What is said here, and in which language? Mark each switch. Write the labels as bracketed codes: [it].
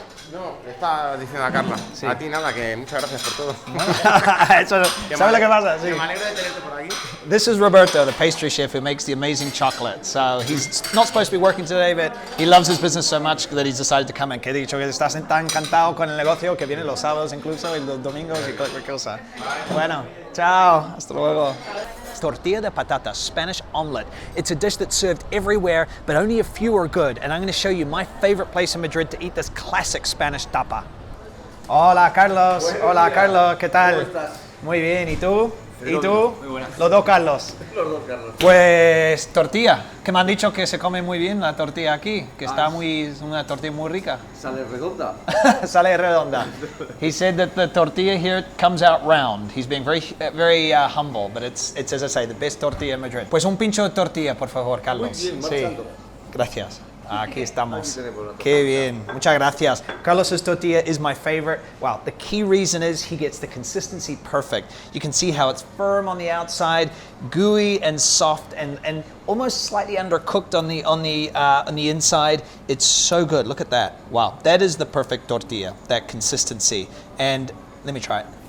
[es] No, le estaba diciendo a Carla. Sí. A ti nada, que muchas gracias por todo. ¿Sabes lo que pasa? Sí. Que me alegro de tenerte por aquí. [en] This is Roberto, the pastry chef who makes the amazing chocolate. So he's not supposed to be working today, but he loves his business so much that he's decided to come in. [es] Que he dicho que estás tan encantado con el negocio que viene los sábados incluso y los domingos y cualquier cosa. Bueno, chao, hasta luego. Tortilla de patatas, [en] Spanish omelette. It's a dish that's served everywhere, but only a few are good. And I'm going to show you my favorite place in Madrid to eat this classic Spanish tapa. [es] Hola Carlos, hola Carlos, ¿qué tal? ¿Cómo estás? Muy bien, ¿y tú? ¿Y tú? Muy buenas. Los dos Carlos. Los dos, Carlos. Pues tortilla, que me han dicho que se come muy bien la tortilla aquí, que está una tortilla muy rica. Sale redonda. Sale redonda. [en] He said that the tortilla here comes out round. He's being very humble, but it's as I say, the best tortilla in Madrid. [es] Pues un pincho de tortilla, por favor, Carlos. Muy bien, sí. marchando. Gracias. Aquí estamos. Aquí tenemos la tortilla. Qué bien. Muchas gracias. [en] Carlos's tortilla is my favorite. Well, the key reason is he gets the consistency perfect. You can see how it's firm on the outside, gooey and soft, and almost slightly undercooked on the inside. It's so good. Look at that. Wow, that is the perfect tortilla. That consistency. And let me try it.